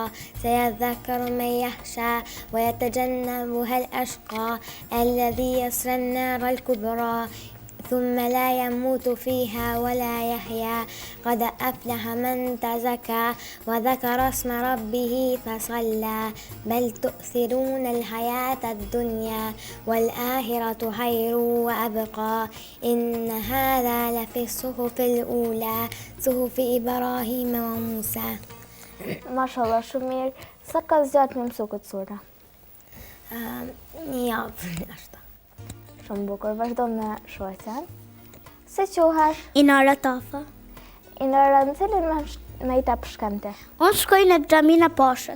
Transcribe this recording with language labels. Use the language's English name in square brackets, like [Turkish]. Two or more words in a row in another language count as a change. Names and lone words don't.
[Arabic] سيذكر من يخشى ويتجنبها الأشقى الذي يصلى النار الكبرى ثم لا يموت فيها ولا يحيا قد أفلح من تزكى وذكر اسم ربه فصلى بل تؤثرون الحياة الدنيا والآخرة خير وأبقى إن هذا لفي الصحف الأولى صحف إبراهيم وموسى. [Albanian] Mashallah, shumë mirë. Sa ka zgjatë me mësu këtë sura? Një javë ashtu. Shumë bukur, vazhdo me shoqen. Si quhesh? Inara Tafa. Inara, në cilin me i ta përshkante? Unë shkoj në xhamin e Pashës.